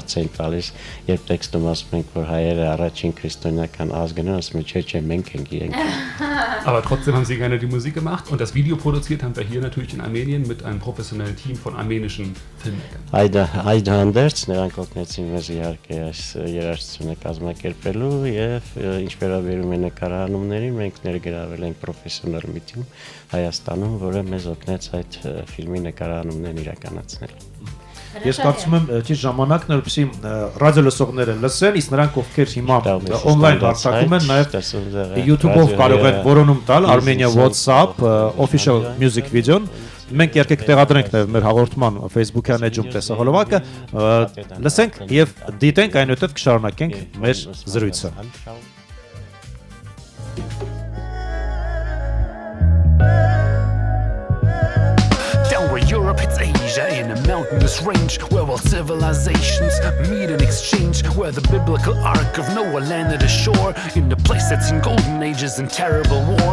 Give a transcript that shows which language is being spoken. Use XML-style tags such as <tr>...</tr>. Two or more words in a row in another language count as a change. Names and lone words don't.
<hy>տալիս, երբ տեքստում ասում ենք, որ հայերը առաջին քրիստոնեական ազգն են, ասում են, չէ, մենք ենք իրենք։</hy> <de>Aber trotzdem haben sie gerne die Musik gemacht und das Video produziert haben wir hier natürlich in Armenien mit einem professionellen Team von armenischen Filmmakern.</de> <hy>Այդհանդերձ նրանք օգնեցին մեզ իհարկե այս երաժշտությունը կազմակերպելու եւ ինչ վերաբերում է նկարահանումներին, մենք ներգրավել ենք պրոֆեսիոնալ մի թիմ Հայաստանում, որը մեզ օգնեց այդ ֆիլմի նկարահանումներն իրականացնել։ Ես կարծում եմ ճիշտ ժամանակն է, որպեսզի ռադիո լսողները լսեն, իսկ նրանք ովքեր հիմա on-line հարցակում են, նաև YouTube-ով կարող են որոնում տալ Armenia WhatsApp official music video-ն։ Մենք երբեք տեղադրենք նաև մեր հաղորդման Facebook-յան էջում տեսահոլովակը, լսենք եւ դիտենք, այնուհետև կշարունակենք մեր զրույցը։</hy> <en>Europe, it's Asia in a mountainous range where all civilizations meet and exchange, where the biblical ark of Noah landed ashore in a place that's in golden ages and terrible war.</en>